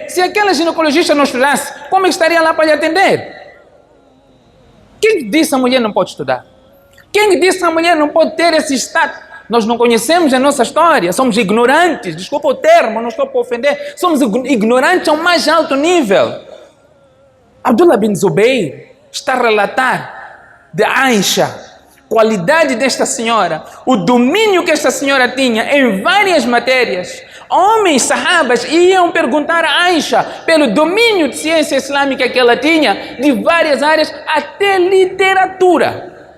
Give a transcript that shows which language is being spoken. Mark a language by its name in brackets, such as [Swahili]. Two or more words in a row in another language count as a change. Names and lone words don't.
[Portuguese] Se aquela ginecologista não estudasse, como estaria lá para lhe atender? Quem disse a mulher não pode estudar? Quem disse a mulher não pode ter esse status? Nós não conhecemos a nossa história, somos ignorantes, desculpa o termo, não estou para ofender, somos ignorantes ao mais alto nível. Abdullah bin Zubayr está a relatar de Aisha, qualidade desta senhora, o domínio que esta senhora tinha em várias matérias. Homens, sahabas, iam perguntar a Aisha pelo domínio de ciência islâmica que ela tinha, de várias áreas, até literatura.